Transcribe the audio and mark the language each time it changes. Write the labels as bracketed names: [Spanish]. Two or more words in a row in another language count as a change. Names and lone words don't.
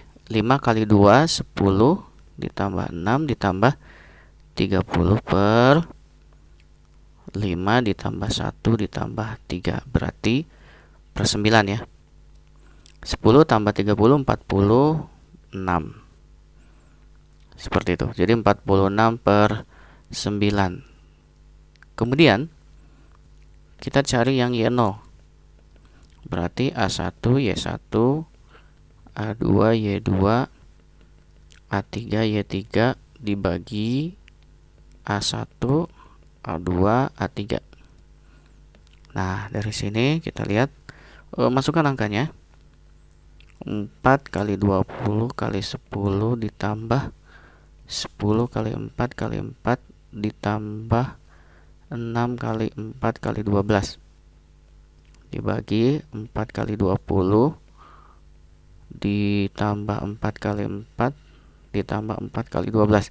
[Indonesian] 5 kali 2 10 ditambah 6 ditambah 30 per 5 ditambah 1 ditambah 3, berarti per 9 ya. 10 tambah 30, 46. Seperti itu. Jadi 46 per 9. Kemudian kita cari yang Y0. Berarti A1, Y1, A2, Y2, A3, Y3 dibagi A1, A2, A3. Nah, dari sini kita lihat, masukkan angkanya. 4 kali 20 kali 10 ditambah 10 kali 4 kali 4 ditambah 6 kali 4 kali 12 dibagi 4 kali 20 ditambah 4 kali 4 ditambah 4 kali 12.